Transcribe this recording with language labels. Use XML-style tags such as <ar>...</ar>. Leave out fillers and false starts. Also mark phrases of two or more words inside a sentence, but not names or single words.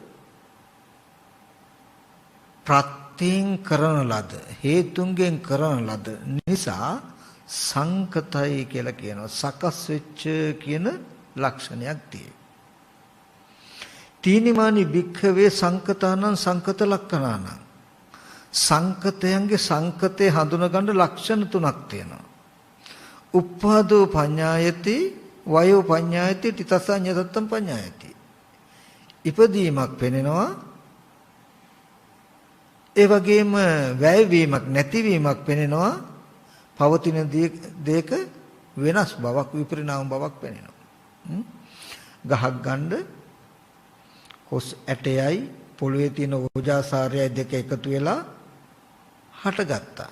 <si>ප්‍රත්‍යයෙන් කරන ලද, හේතුන්ගෙන් කරන ලද නිසා සංකතයි කියලා කියනවා. සකස් වෙච්ච කියන ලක්ෂණයක් තියෙනවා.</si> <pi>තීනිමානි භික්ඛවේ සංකතානං සංකත ලක්ඛනානං.</pi> <si>සංකතයන්ගේ සංකතේ හඳුනගන්න ලක්ෂණ තුනක් තියෙනවා.</si> <pi>උප්පාදෝ පඤ්ඤායති, වයෝ පඤ්ඤායති, තිතසඤ්ඤතත්තම් පඤ්ඤායති.</pi> <si>ඉපදීමක් පෙනෙනවා. ඒ වගේම වැයවීමක් නැතිවීමක් පෙනෙනවා. පවතින දේක වෙනස් බවක්, විපරිණාම බවක් පෙනෙනවා. ගහක් ගන්න කොස් ඇටයයි පොළවේ තියෙන ඕජාසාරයයි දෙක එකතු වෙලා හටගත්තා.</si>